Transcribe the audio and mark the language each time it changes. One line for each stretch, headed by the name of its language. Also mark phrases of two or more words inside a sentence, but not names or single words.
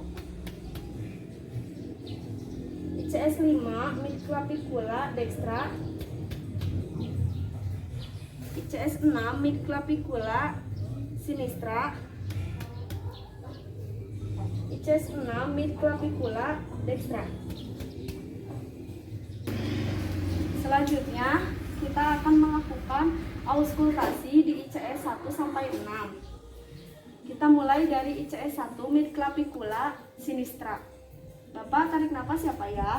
Latin: ICS 5 midclavicula dextra. ICS 6 midclavicula sinistra. ICS 6 midclavicula dextra.
Indonesian: Selanjutnya kita akan melakukan auskultasi di ICS 1 sampai 6. Kita mulai dari ICS 1
Latin: midclavicula sinistra.
Indonesian: Bapak tarik nafas ya Pak ya.